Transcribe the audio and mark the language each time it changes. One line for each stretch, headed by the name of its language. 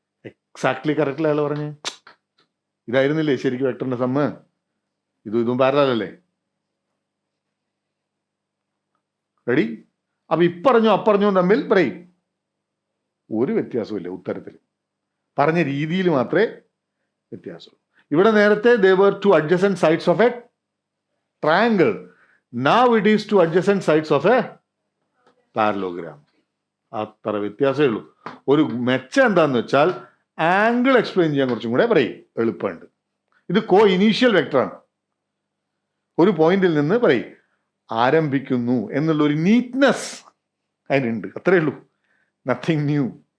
Malayalam: Exactly correct അയാൾ പറഞ്ഞ് ഇതായിരുന്നില്ലേ ശരിക്കും വെക്ടറിന്റെ സമ്മ്? ഇതും പാരലൽ. റെഡി? അപ്പൊ ഇപ്പറഞ്ഞോ അപ്പറഞ്ഞോ തമ്മിൽ ഒരു വ്യത്യാസമില്ല. ഉത്തരത്തിൽ പറഞ്ഞ രീതിയിൽ മാത്രമേ വ്യത്യാസമുള്ളൂ. ഇവിടെ നേരത്തെ
English: they were two adjacent sides of a triangle. Now it is two adjacent sides of a parallelogram.
Malayalam: അത്ര വ്യത്യാസമേ ഉള്ളൂ. ഒരു മെച്ചം എന്താന്ന് വെച്ചാൽ ആംഗിൾ എക്സ്പ്ലെയിൻ ചെയ്യാൻ കുറച്ചും കൂടെ എളുപ്പമുണ്ട്. ഇത് കോ ഇനീഷ്യൽ വെക്ടറാണ്. ഒരു പോയിന്റിൽ നിന്ന് ആരംഭിക്കുന്നു എന്നുള്ള ഒരു നീറ്റ്നെസ് അതിനുണ്ട്. അത്രേ ഉള്ളൂ.
English: Nothing new.